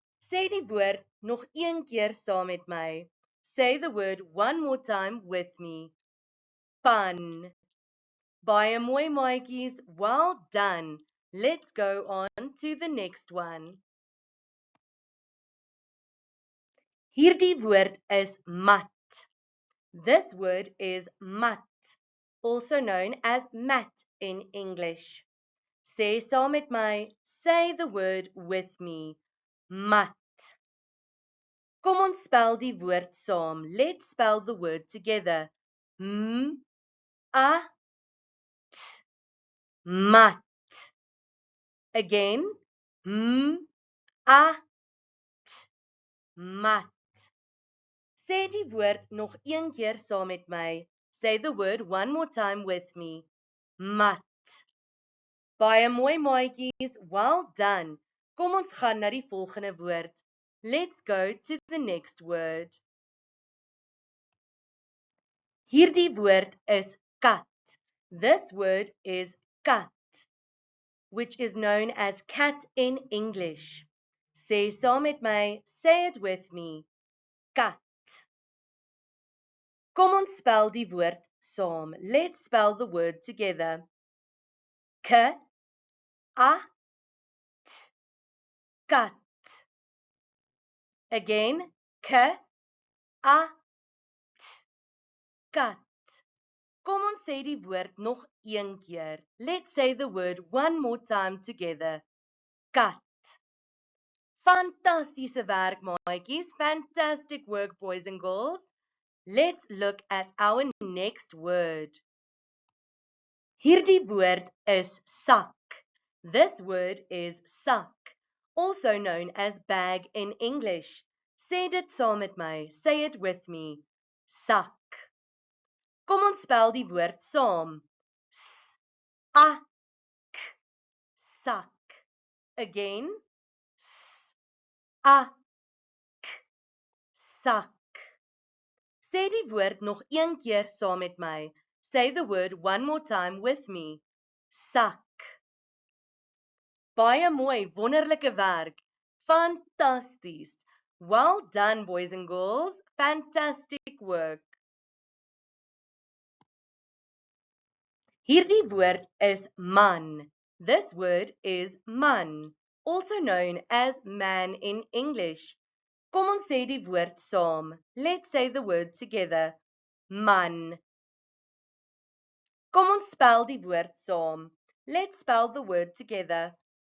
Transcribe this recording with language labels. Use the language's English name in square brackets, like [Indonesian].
[Afrikaans] Sê die woord nog een keer saam met my. [English] Say the word one more time with me. Pan. [Afrikaans] Baie mooi maatjies, [English] well done. Let's go on to the next one. [Afrikaans] Hierdie woord is mat. [English] This word is mat, also known as mat in English. [Afrikaans] Sê saam met my, [English] say the word with me. [Afrikaans] Mat. Kom ons spel die woord saam. [English] Let's spell the word together. [Afrikaans] M-A-T. Mat. [English] Again. [Afrikaans] M-A-T. Mat. Sê die woord nog een keer saam met my. [English] Say the word one more time with me. [Afrikaans] Mat. Baie mooi maatjies, [English] well done. [Afrikaans] Kom ons gaan na die volgende woord. [English] Let's go to the next word. [Afrikaans] Hierdie woord is kat. [English] This word is kat, which is known as cat in English. [Afrikaans] Sê saam met my, [English] say it with me. [Afrikaans] Kat. Kom ons spel die woord saam. [English] Let's spell the word together. [Afrikaans] K-A-T. Kat. [English] Again. [Afrikaans] K-A-T. Kat. Kom ons sê die woord nog een keer. [English] Let's say the word one more time together. Kat. [Afrikaans] Fantastiese werk, maatjies. [English] Fantastic work, boys and girls. Let's look at our next word. [Afrikaans] Hierdie woord is sak. [English] This word is sak, also known as bag in English. [Afrikaans] Sê dit saam met my. [English] Say it with me. [Afrikaans] Sak. Kom ons spel die woord saam. S-A-K. Sak. [English] Again. [Afrikaans] S-A-K. Sak. Sê die woord nog een keer saam met my. [English] Say the word one more time with me. Sak. [Afrikaans] Baie mooi, wonderlike werk. Fantasties. [English] Well done, boys and girls. Fantastic work. [Afrikaans] Hierdie woord is man. [English] This word is man, also known as man in English. [Afrikaans] Kom ons sê die woord saam. [English] Let's say the word together. [Afrikaans] Man. Kom ons spel die woord saam. [English] Let's spell the word together.